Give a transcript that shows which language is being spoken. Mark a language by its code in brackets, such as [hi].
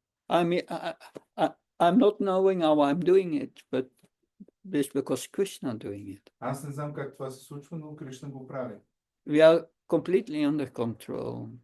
[en] I mean, I'm not knowing how I'm doing it, but this because Krishna doing it. [bg] Аз не знам как това се случва, но Кришна го прави. [en] We are completely under control.